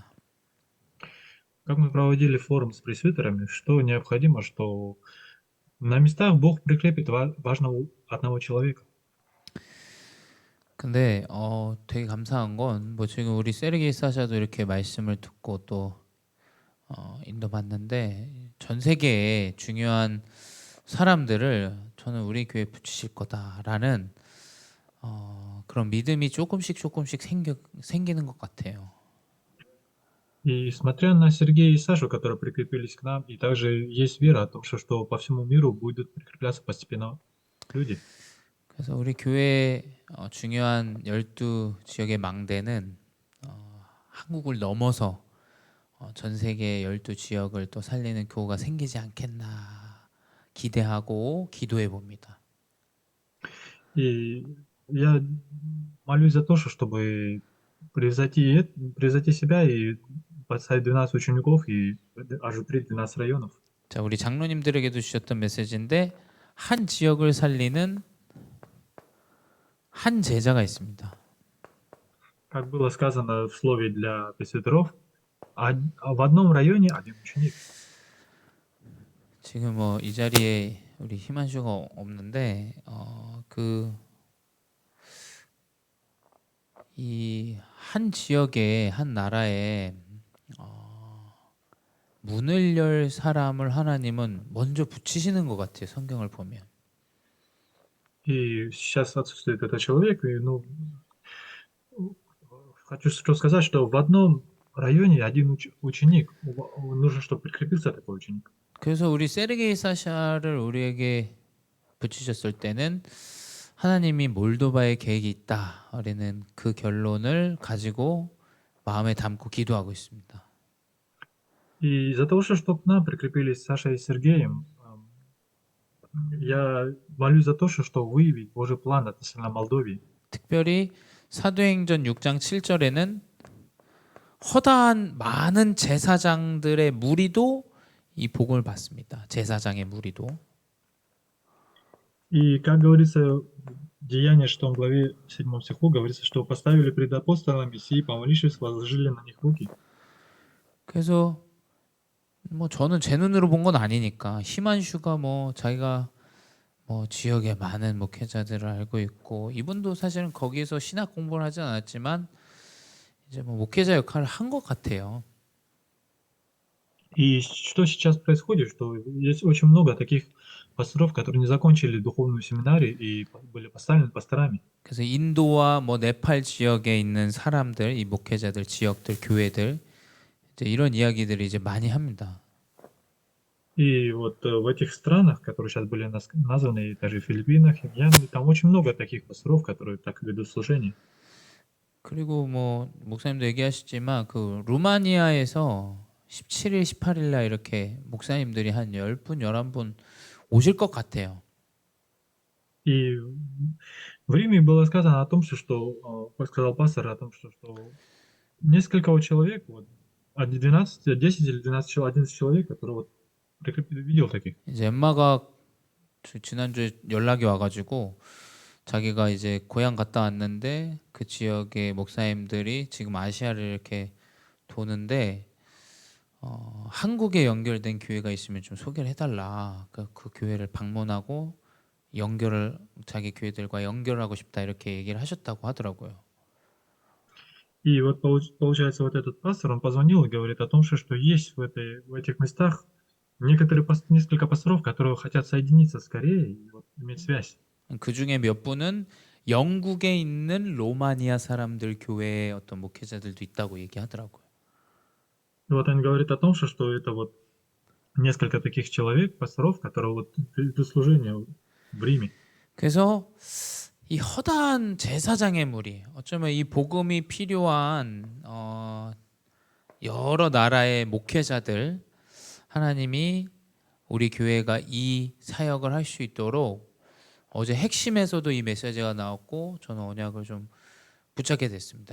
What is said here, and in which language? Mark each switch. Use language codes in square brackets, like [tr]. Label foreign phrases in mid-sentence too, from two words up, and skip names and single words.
[ru] Как мы проводили форум с пресвитерами, что необходимо, что на местах Бог прикрепит важного одного человека. [ko] 근데 되게 감사한 건 뭐 지금 우리 세르게이 사샤도 이렇게 말씀을 듣고 또 인도받는데 전 세계에 중요한 사람들을 저는 우리 교회에 붙이실 거다라는 그런 믿음이 조금씩 생기는 것 같아요. [ru] И смотря на Сергея и Сашу, которые прикрепились к нам, и также есть вера о том, что по всему миру будут прикрепляться постепенно люди. [ko] 그래서 우리 교회 중요한 12지역의 망대는 한국을 넘어서 전 세계 12지역을 또 살리는 교회가 생기지 않겠나 기대하고 기도해 봅니다. [ru] И я молюсь за то, чтобы превзойти себя и поставить 12 учеников и оживотворить 12 районов. [ko] 자, 우리 장로님들에게도 주셨던 메시지인데 한 지역을 살리는 한 제자가 있습니다. [ru] Как было сказано в слове для пресвитеров, в одном районе один ученик. [ko] 지금 뭐 이 자리에 우리 희만슈가 없는데 이 한 지역에 한 나라에 문을 열 사람을 하나님은 먼저 붙이시는 것 같아요. 성경을 보면. [ru] И сейчас отсутствует этот человек, и, хочу что сказать, что в одном районе один ученик. Нужно, чтобы прикрепился такой ученик. [ko] 그래서 우리 세르게이 사샤를 우리에게 붙이셨을 때는 하나님이 몰도바에 계획이 있다라는 그 결론을 가지고 마음에 담고 기도하고 있습니다. [ru] И из-за того, что к нам прикрепились Саша и Сергеем, я молюсь за то, что выявить Божий план относительно Молдовии. [ko] 특별히 사도행전 6장 7절에는 허다한 많은 제사장들의 무리도 이 복음을 받습니다. 제사장의 무리도. [ru] И как говорится в Деянии 6 главе 7 стиху, говорится, что поставили пред апостолами сии, помолившись, возложили на них руки. [ko] 그래서 뭐 저는 제 눈으로 본 건 아니니까 희만슈가 뭐 자기가 뭐 지역에 많은 목회자들을 알고 있고 이분도 사실은 거기에서 신학 공부를 하진 않았지만 이제 뭐 목회자 역할을 한 것 같아요. [ru] И что сейчас происходит, что есть очень много таких пасторов, которые не закончили духовную семинарию и были поставлены пасторами. [ko] 그래서 인도와 뭐 네팔 지역에 있는 사람들, 이 목회자들, 지역들, 교회들 이제 이런 이야기들을 이제 많이 합니다. [ru] И вот в этих странах, которые сейчас были названы, и даже в Филиппинах, в Мьянме, там очень много таких пасторов, которые так ведут служение. [ko] 그리고 뭐 목사님도 얘기하셨지만 그 루마니아에서 17일, 18일 날 이렇게 목사님들이 한 10분, 11분 오실 것 같아요. [ru] И в Риме было сказано о том, сказал пастор о том, что несколько человек, 12, 10 или 12, 11 человек, которые видел таких. [ko] 이제 엠마가 지난주에 연락이 와가지고 자기가 이제 고향 갔다 왔는데 그 지역의 목사님들이 지금 아시아를 이렇게 도는데 한국에 연결된 교회가 있으면 좀 소개를 해달라. 그 교회를 방문하고 자기 교회들과 연결하고 싶다 이렇게 얘기를 하셨다고 하더라고요. [ru] И вот получается, вот этот пастор, он позвонил и говорит о том, что есть в этих местах несколько пасторов, которые хотят соединиться скорее и иметь связь. [ko] 그 중에 몇 분은 영국에 있는 로마니아 사람들 교회의 어떤 목회자들도 있다고 얘기하더라고요. [ru] И вот он говорит о том, что это вот несколько таких человек, пасторов, которые ведут служение в Риме. [ko] 그래서 이 허다한 제사장의 무리, 어쩌면 이 복음이 필요한 여러 나라의 목회자들, 하나님이 우리 교회가 이 사역을 할 수 있도록 어제 핵심에서도 이 메시지가 나왔고 저는 언약을 좀 붙잡게 됐습니다.